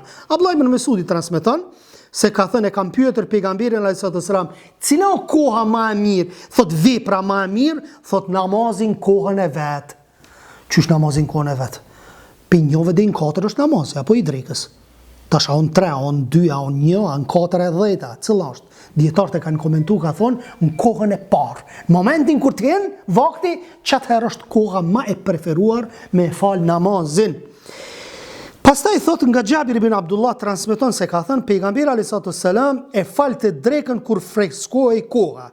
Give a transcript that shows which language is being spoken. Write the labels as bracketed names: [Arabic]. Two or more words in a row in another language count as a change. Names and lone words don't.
[Albanian] Abdullah ibn Mesudi transmeton se ka thënë, e kam pyetur pejgamberin [Arabic] عليه السلام, [Albanian] cila o koha më e mirë? Thot vepra më e mirë, thot namazin kohën e vet. Qysh namazin kohën e vet? Për njëve dhe në 4 është namazi, apo i drekës. Tash a on 3, a on 2, a on 1, a on 4 e 10, cila është? Dietarët e kanë komentuar, ka thonë, në kohën e parë. Në momentin kur të jenë vakti, çatëherë është koha më e preferuar me fal namazin. Pastaj thot nga Xhabir ibn Abdullah transmeton se ka thënë pejgamberi [Arabic] عليه السلام [Albanian] e falte drekën kur freskohej koha.